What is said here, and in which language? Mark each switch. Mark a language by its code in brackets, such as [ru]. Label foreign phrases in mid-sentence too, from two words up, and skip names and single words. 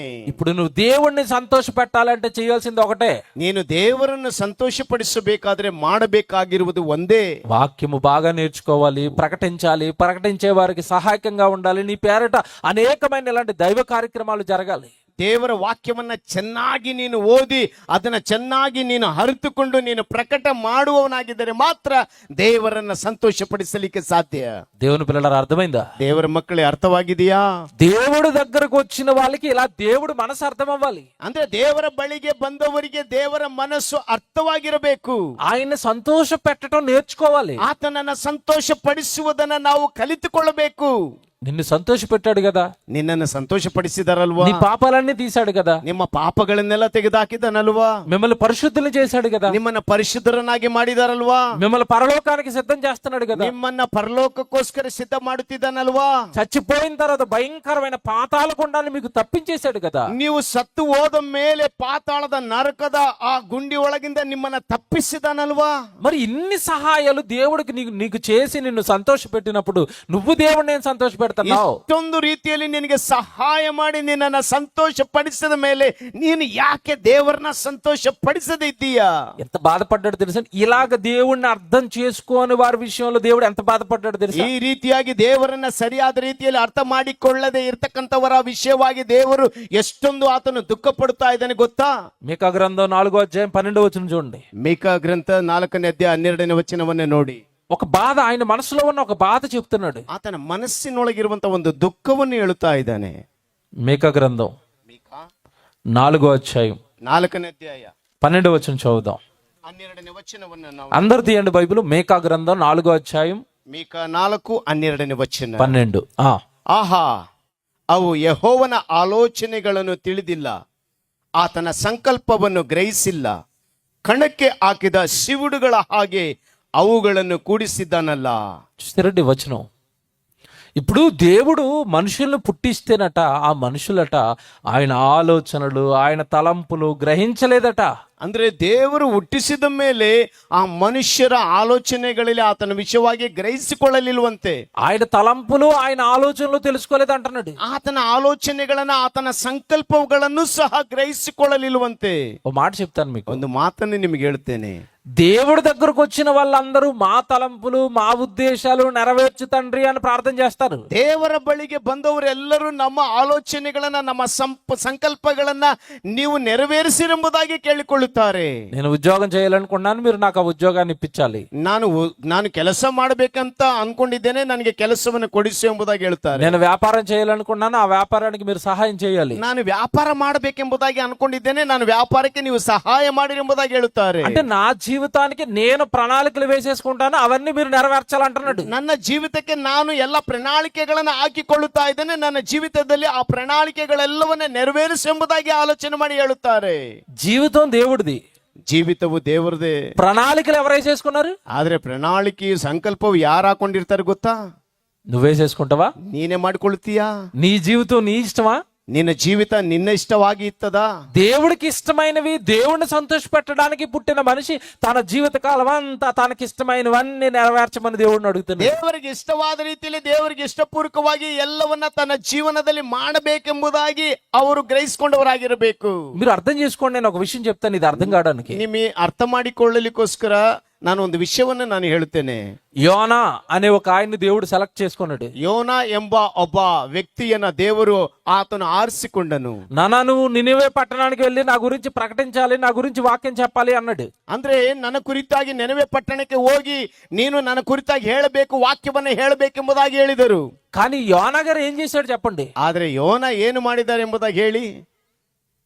[te] ఇప్పుడు నువ్వు దేవుణ్ణి సంతోష పెట్టాలంటే చేయాల్సింది ఒకటే. [kn] ನೀನು ದೇವರನ್ನು ಸಂತೋಷಪಡಿಸಬೇಕಾದ್ರೆ ಮಾಡಬೇಕಾಗಿರುವುದು ಒಂದೇ. [te] వాక్యము బాగా నేర్చుకోవాలి, ప్రకటించాలి, ప్రకటించే వారికి సహాయకంగా ఉండాలి. నీ పేరట అనేకమైన ఇలాంటి దైవ కార్యక్రమాలు జరగాలి. [kn] ದೇವರ ವಾಕ್ಯವನ್ನ ಚೆನ್ನಾಗಿ ನೀನು ಓದಿ ಅದನ್ನ ಚೆನ್ನಾಗಿ ನೀನು ಅರಿತುಕೊಂಡು ನೀನು ಪ್ರಕಟ ಮಾಡುವವನಾಗಿದ್ದರೆ ಮಾತ್ರ ದೇವರನ್ನ ಸಂತೋಷಪಡಿಸಲಿಕ್ಕೆ ಸಾಧ್ಯ. [te] దేవుని పిల్లల అర్థమైందా? [kn] ದೇವರ ಮಕ್ಕಳೇ ಅರ್ಥವಾಗಿದೆಯಾ? [te] దేవుడు దగ్గరకు వచ్చిన వాళ్ళకి ఇలా దేవుడు మనసు అర్థం అవ్వాలి. [kn] ಅಂದ್ರೆ ದೇವರ ಬಳಿಗೆ ಬಂದವರಿಗೆ ದೇವರ ಮನಸ್ಸು ಅರ್ಥವಾಗಿರಬೇಕು. [te] ఆయన్ని సంతోష పెట్టడం నేర్చుకోవాలి. [kn] ಆತನನ್ನ ಸಂತೋಷ ಪಡಿಸುವುದನ್ನ ನಾವು ಕಲಿತುಕೊಳ್ಳಬೇಕು. [te] నిన్ను సంతోష పెట్టాడు కదా, [kn] ನಿನ್ನನ್ನು ಸಂತೋಷ ಪಡಿಸಿದಾರಲ್ವಾ? [te] నీ పాపాలన్నీ తీశాడు కదా, [kn] ನಿಮ್ಮ ಪಾಪಗಳನ್ನೆಲ್ಲ ತೆಗೆದುಹಾಕಿದನಲ್ವಾ? [te] మిమ్మల్ని పరిశుద్ధులు చేశాడు కదా, [kn] ನಿಮ್ಮನ್ನ ಪರಿಶುದ್ಧರನ್ನಾಗಿ ಮಾಡಿದಾರಲ್ವಾ? [te] మిమ్మల్ని పరలోకానికి సిద్ధం చేస్తున్నాడు కదా, [kn] ನಿಮ್ಮನ್ನ ಪರಲೋಕಕ್ಕೋಸ್ಕರ ಸಿದ್ಧ ಮಾಡುತ್ತಿದ್ದಾನಲ್ವಾ? [te] చచ్చిపోయిన తర్వాత భయంకరమైన పాతాళ గుండాన్ని మీకు తప్పించేశాడు కదా. [kn] ನೀವು ಸತ್ತು ಹೋದ ಮೇಲೆ ಪಾತಾಳದ ನರಕದ ಆ ಗುಂಡಿ ಒಳಗಿಂದ ನಿಮ್ಮನ್ನ ತಪ್ಪಿಸಿದಾನಲ್ವಾ? [te] మరి ఇన్ని సహాయాలు దేవుడికి నీకు చేసి నిన్ను సంతోష పెట్టినప్పుడు నువ్వు దేవుడిని ఏం సంతోష పెడుతున్నావు? [kn] ಇಷ್ಟೊಂದು ರೀತಿಯಲ್ಲಿ ನಿನಗೆ ಸಹಾಯ ಮಾಡಿ ನಿನ್ನನ್ನ ಸಂತೋಷ ಪಡಿಸಿದ ಮೇಲೆ ನೀನು ಯಾಕೆ ದೇವರನ್ನ ಸಂತೋಷ ಪಡಿಸದೇ ಇದ್ದೀಯಾ? [te] ఎంత బాధపడ్డాడు తెలుసా? ఇలాగ దేవుడిని అర్థం చేసుకోని వారి విషయంలో దేవుడు ఎంత బాధపడ్డాడు తెలుసా? [kn] ಈ ರೀತಿಯಾಗಿ ದೇವರನ್ನ ಸರಿಯಾದ ರೀತಿಯಲ್ಲಿ ಅರ್ಥ ಮಾಡಿಕೊಳ್ಳದೆ ಇರ್ತಕ್ಕಂಥವರ ವಿಷಯವಾಗಿ ದೇವರು ಎಷ್ಟೊಂದು ಆತನು ದುಃಖ ಪಡುತ್ತಾ ಇದ್ದಾನೆ ಗೊತ್ತಾ? [te] మీకా గ్రంథం 4వ అధ్యాయం 12వ వచనం చూడండి. [kn] ಮೀಕಾ ಗ್ರಂಥ 4ನೇ ಅಧ್ಯಾಯ 12ನೇ ವಚನವನ್ನೇ ನೋಡಿ. [te] ఒక బాధ, ఆయన మనసులో ఉన్న ఒక బాధ చెప్తున్నాడు. [kn] ಆತನ ಮನಸ್ಸಿನೊಳಗಿರುವಂತ ಒಂದು ದುಃಖವನ್ನು ಹೇಳುತ್ತಾ ಇದ್ದಾನೆ. [te] మీకా గ్రంథం 4వ అధ్యాయం [kn] 4ನೇ ಅಧ್ಯಾಯ [te] 12వ వచనం చదువుదాం. [kn] 12ನೇ ವಚನವನ್ನು ನಾವು [te] అందరు తీయండి బైబిల్. మీకా గ్రంథం 4వ అధ్యాయం [kn] ಮೀಕಾ 4:12ನೇ ವಚನ. 12. ಆಹಾ, ಅವು ಯೆಹೋವನ ಆಲೋಚನೆಗಳನ್ನು ತಿಳಿದಿಲ್ಲ, ಆತನ ಸಂಕಲ್ಪವನ್ನು ಗ್ರಹಿಸಿಲ್ಲ. ಕಣಕ್ಕೆ ಹಾಕಿದ ಸಿವುಡುಗಳ ಹಾಗೆ ಅವುಗಳನ್ನು ಕೂಡಿಸಿದ್ದಾನಲ್ಲ. [te] చూస్తారండి వచనం. ఇప్పుడు దేవుడు మనుషులను పుట్టిస్తేనట ఆ మనుషులట ఆయన ఆలోచనలు, ఆయన తలంపులు గ్రహించలేదట. [kn] ಅಂದ್ರೆ ದೇವರು ಹುಟ್ಟಿಸಿದ ಮೇಲೆ ಆ ಮನುಷ್ಯರ ಆಲೋಚನೆಗಳಲ್ಲಿ ಆತನ ವಿಷಯವಾಗಿ ಗ್ರಹಿಸಿಕೊಳ್ಳಲಿಲ್ವಂತೆ. [te] ఆయన తలంపులు, ఆయన ఆలోచనలు తెలుసుకోలేదు అంటున్నాడు. [kn] ಆತನ ಆಲೋಚನೆಗಳನ್ನ, ಆತನ ಸಂಕಲ್ಪಗಳನ್ನು ಸಹ ಗ್ರಹಿಸಿಕೊಳ್ಳಲಿಲ್ವಂತೆ. [te] ఓ మాట చెప్తాను మీకు. [kn] ಒಂದು ಮಾತನ್ನು ನಿಮಗೆ ಹೇಳ್ತೇನೆ. [te] దేవుడి దగ్గరకు వచ్చిన వాళ్ళందరూ మా తలంపులు, మా ఉద్దేశాలు నెరవేర్చు తండ్రి అని ప్రార్థన చేస్తారు. [kn] ದೇವರ ಬಳಿಗೆ ಬಂದವರೆಲ್ಲರೂ ನಮ್ಮ ಆಲೋಚನೆಗಳನ್ನ, ನಮ್ಮ ಸಂಕಲ್ಪಗಳನ್ನ ನೀವು ನೆರವೇರಿಸಿರೆಂಬುದಾಗಿ ಕೇಳಿಕೊಳ್ಳುತ್ತಾರೆ. [te] నేను ఉద్యోగం చేయాలనుకున్నాను, మీరు నాకు ఆ ఉద్యోగాన్ని ఇప్పించాలి. [kn] ನಾನು ಕೆಲಸ ಮಾಡಬೇಕಂತ ಅನ್ಕೊಂಡಿದ್ದೇನೆ, ನನಗೆ ಕೆಲಸವನ್ನು ಕೊಡಿಸು ಎಂಬುದಾಗಿ ಹೇಳ್ತಾರೆ. [te] నేను వ్యాపారం చేయాలనుకున్నాను, ఆ వ్యాపారానికి మీరు సహాయం చేయాలి. [kn] ನಾನು ವ್ಯಾಪಾರ ಮಾಡಬೇಕೆಂಬುದಾಗಿ ಅನ್ಕೊಂಡಿದ್ದೇನೆ, ನಾನು ವ್ಯಾಪಾರಕ್ಕೆ ನೀವು ಸಹಾಯ ಮಾಡಿರಿ ಎಂಬುದಾಗಿ ಹೇಳುತ್ತಾರೆ. [te] అంటే నా జీవితానికి నేను ప్రణాళికలు వేసేసుకుంటాను, అవన్నీ మీరు నెరవేర్చాలంటున్నాడు. [kn] ನನ್ನ ಜೀವಿತಕ್ಕೆ ನಾನು ಎಲ್ಲ ಪ್ರಣಾಳಿಕೆಗಳನ್ನ ಹಾಕಿಕೊಳ್ಳುತ್ತಾ ಇದ್ದೇನೆ, ನನ್ನ ಜೀವಿತದಲ್ಲಿ ಆ ಪ್ರಣಾಳಿಕೆಗಳೆಲ್ಲವನ್ನ ನೆರವೇರಿಸು ಎಂಬುದಾಗಿ ಆಲೋಚನೆ ಮಾಡಿ ಹೇಳುತ್ತಾರೆ. [te] జీవితం దేవుడిది, [kn] ಜೀವಿತವು ದೇವರದೇ. [te] ప్రణాళికలు ఎవరు వేసేసుకున్నారు? [kn] ಆದ್ರೆ ಪ್ರಣಾಳಿಕೆ ಸಂಕಲ್ಪವು ಯಾರು ಹಾಕೊಂಡಿರ್ತಾರೆ ಗೊತ್ತಾ? [te] నువ్వేసేసుకుంటావా? [kn] ನೀನೇ ಮಾಡ್ಕೊಳ್ತೀಯಾ? [te] నీ జీవితం నీ ఇష్టమా? [kn] ನಿನ್ನ ಜೀವಿತ ನಿನ್ನ ಇಷ್ಟವಾಗಿ ಇತ್ತದಾ? [te] దేవుడికి ఇష్టమైనవి, దేవుడిని సంతోష పెట్టడానికి పుట్టిన మనిషి తన జీవిత కాలం అంతా తనకి ఇష్టమైనవన్నీ నెరవేర్చమని దేవుడిని అడుగుతున్నాడు. [kn] ದೇವರಿಗೆ ಇಷ್ಟವಾದ ರೀತಿಯಲ್ಲಿ, ದೇವರಿಗೆ ಇಷ್ಟಪೂರ್ವಕವಾಗಿ ಎಲ್ಲವನ್ನ ತನ್ನ ಜೀವನದಲ್ಲಿ ಮಾಡಬೇಕೆಂಬುದಾಗಿ ಅವರು ಗ್ರಹಿಸಿಕೊಂಡವರಾಗಿರಬೇಕು. [te] మీరు అర్థం చేసుకోండి, నేను ఒక విషయం చెప్తాను, ఇది అర్థం కావడానికి. [kn] ನಿಮಗೆ ಅರ್ಥ ಮಾಡಿಕೊಳ್ಳಲಿಕ್ಕೋಸ್ಕರ ನಾನು ಒಂದು ವಿಷಯವನ್ನು ನಾನು ಹೇಳುತ್ತೇನೆ. [te] యోనా అనే ఒక ఆయన్ని దేవుడు సెలెక్ట్ చేసుకున్నాడు. [kn] ಯೋನ ಎಂಬ ಒಬ್ಬ ವ್ಯಕ್ತಿಯನ್ನ ದೇವರು ಆತನು ಆರಿಸಿಕೊಂಡನು. [te] నువ్వు నినివే పట్టణానికి వెళ్ళి నా గురించి ప్రకటించాలి, నా గురించి వాక్యం చెప్పాలి అన్నాడు. [kn] ಅಂದ್ರೆ ನನ್ನ ಕುರಿತಾಗಿ ನೆನವೆ ಪಟ್ಟಣಕ್ಕೆ ಹೋಗಿ ನೀನು ನನ್ನ ಕುರಿತಾಗಿ ಹೇಳಬೇಕು, ವಾಕ್ಯವನ್ನ ಹೇಳಬೇಕೆಂಬುದಾಗಿ ಹೇಳಿದರು. [te] కానీ యోనా గారు ఏం చేశాడు చెప్పండి? [kn] ಆದ್ರೆ ಯೋನ ಏನು ಮಾಡಿದ್ದಾರೆ ಎಂಬುದಾಗಿ ಹೇಳಿ.